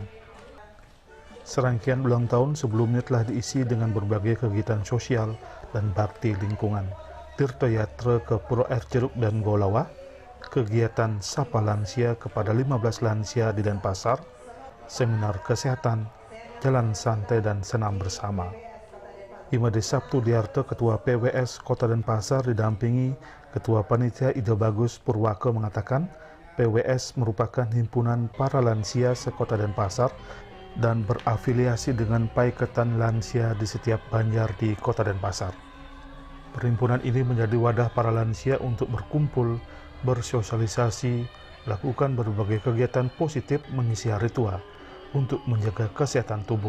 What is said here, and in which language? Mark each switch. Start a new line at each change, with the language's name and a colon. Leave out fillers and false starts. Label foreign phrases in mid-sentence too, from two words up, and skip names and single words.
Indonesian: Serangkaian ulang tahun sebelumnya telah diisi dengan berbagai kegiatan sosial dan bakti lingkungan, Tirto Yatra ke Pura Air Ceruk dan Golawa, kegiatan Sapa Lansia kepada 15 lansia di Denpasar, seminar kesehatan, jalan santai dan senam bersama. Imade Sabtudiarta, Ketua PWS Kota Denpasar didampingi Ketua Panitia Ide Bagus Purwako mengatakan PWS merupakan himpunan para lansia sekota Denpasar dan berafiliasi dengan Paiketan Lansia di setiap banjar di Kota Denpasar. Perhimpunan ini menjadi wadah para lansia untuk berkumpul, bersosialisasi, lakukan berbagai kegiatan positif mengisi hari tua untuk menjaga kesehatan tubuh.